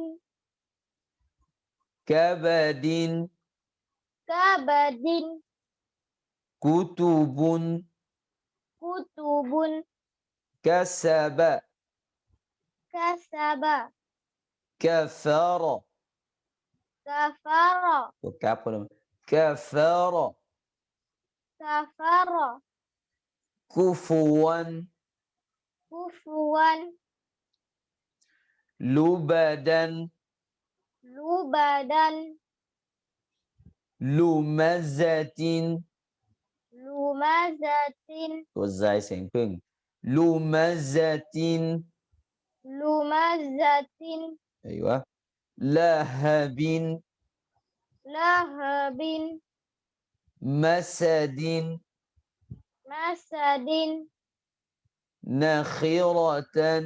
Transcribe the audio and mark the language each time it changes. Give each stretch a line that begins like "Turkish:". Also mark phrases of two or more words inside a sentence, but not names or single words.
Arabic: كبد كبد كتب كتب كسب كسب كفر كفر
Thai: ตัวกราฟคนละ كفر
Arabic: كفر كفوا كفوا لبدا لبدا لمزة لمزة
Thai: ตัวใจเสียงพึ่ง لمزة
Arabic: لمزة أيوة لهب لهب مسد مسد نخرة